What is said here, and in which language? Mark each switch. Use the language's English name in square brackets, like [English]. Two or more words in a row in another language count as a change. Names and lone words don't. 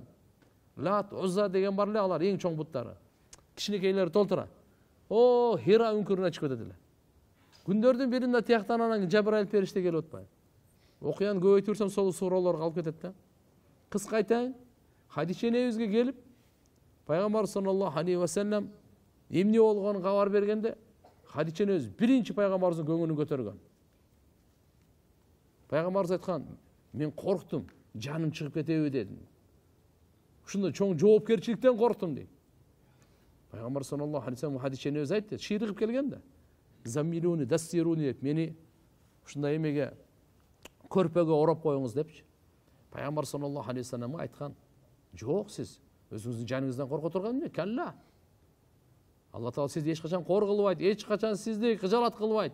[Kyrgyz] Лат, Узза деген бар эле, алар эң чоң буттары. Кичинекейлери толтура. Хира үңкүрүнө чыгып кетет эле. Күндөрдүн биринде тияктан анан Жабраил периште келип атпайбы? Окуяны көбөйтүрсөм сол суроолор калып кетет да. Кыска айтайын, Хадиче энебизге келип, Пайгамбар [Arabic] صلى الله عليه وسلم [Kyrgyz] эмне болгонун кабар бергенде, Хадиче энебиз биринчи пайгамбарыбыздын көңүлүн көтөргөн. Пайгамбарыбыз айткан, мен корктум, жаным чыгып кетеби дедим. Ушундай чоң жоопкерчиликтен корктум дейт. Пайгамбар [Arabic] صلى الله عليه وسلم [Kyrgyz] Хадиче энебиз айтты, ширигип келген да. [Arabic] زملوني دثروني [Kyrgyz] деп, мени ушундай эмеге көрпөгө ороп коюңуз депчи. Пайгамбар [Arabic] صلى الله عليه وسلم [Kyrgyz] айткан, жок, сиз өзүңүздүн жаныңыздан корко турган эмне? Калла. Алла Таала сизди эч качан кор кылбайт, эч качан сизди кыжалат кылбайт.